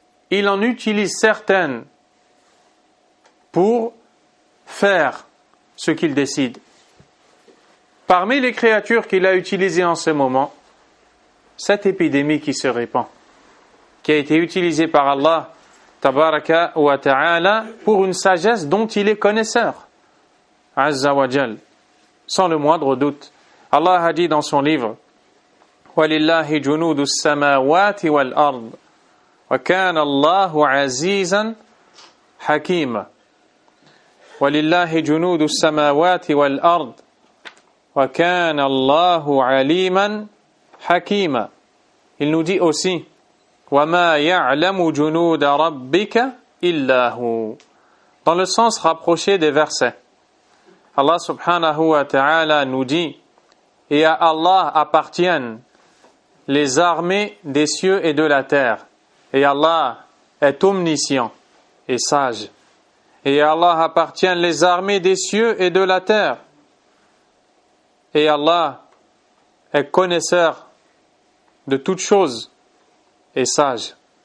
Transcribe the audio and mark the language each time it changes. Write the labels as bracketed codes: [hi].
[fr] Il en utilise certaines pour faire ce qu'il décide. Parmi les créatures qu'il a utilisées en ce moment, cette épidémie qui se répand, qui a été utilisée par Allah, tabaraka wa ta'ala, pour une sagesse dont il est connaisseur. Azza wa jal. Sans le moindre doute. Allah a dit dans son livre, [ar] وَلِلَّهِ جُنُودُ السَّمَاوَاتِ وَالْأَرْضِ وَكَانَ اللَّهُ عَزِيزًا حَكِيمًا وَلِلَّهِ جُنُودُ السَّمَاوَاتِ وَالْأَرْضِ وَكَانَ اللَّهُ عَلِيمًا حَكِيمًا. [fr] Il nous dit aussi, [ar] وَمَا يَعْلَمُ جُنُودَ رَبِّكَ إِلَّهُ. [fr] Dans le sens rapproché des versets, Allah subhanahu wa ta'ala nous dit, et à Allah appartiennent les armées des cieux et de la terre, et Allah est omniscient et sage, et à Allah appartiennent les armées des cieux et de la terre, et Allah est connaisseur de toutes choses et sage.